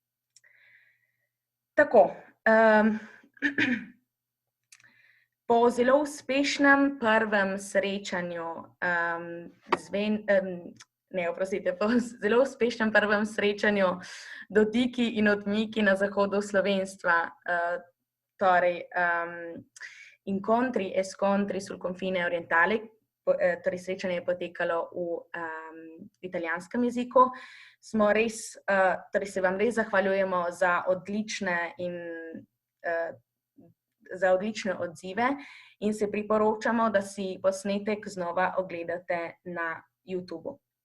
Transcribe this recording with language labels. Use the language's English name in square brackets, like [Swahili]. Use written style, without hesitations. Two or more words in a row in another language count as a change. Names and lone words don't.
[Slovenian] Tako, po zelo uspešnem prvem srečanju po zelo uspešnem prvem srečanju Dotiki in odmiki na zahodu slovenstva, torej incontri e scontri sul confine orientale, torej srečanje je potekalo v italijanskem jeziku, torej se vam res zahvaljujemo za odlične odzive in se priporočamo, da si posnetek znova ogledate na YouTubu.